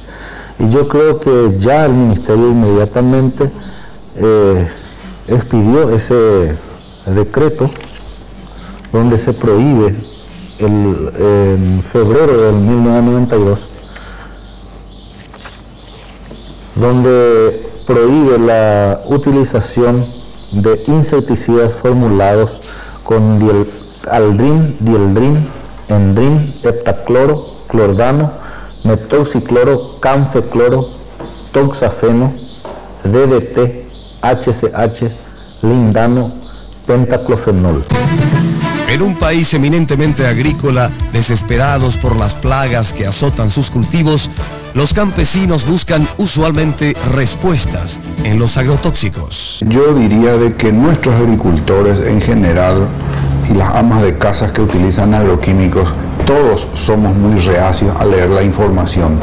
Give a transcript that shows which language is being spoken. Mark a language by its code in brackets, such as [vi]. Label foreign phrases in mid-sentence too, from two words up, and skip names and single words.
[es] Y yo creo que ya el Ministerio inmediatamente expidió ese decreto donde se prohíbe en febrero del 1992, donde prohíbe la utilización de insecticidas formulados con aldrin, dieldrin, endrin, heptacloro, clordano, metoxicloro, canfecloro, toxafeno, DDT, HCH, lindano, pentaclofenol. En un país eminentemente agrícola, desesperados por las plagas que azotan sus cultivos, los campesinos buscan usualmente respuestas en los agrotóxicos. Yo diría de que nuestros agricultores en general y las amas de casas que utilizan agroquímicos, todos somos muy reacios a leer la información.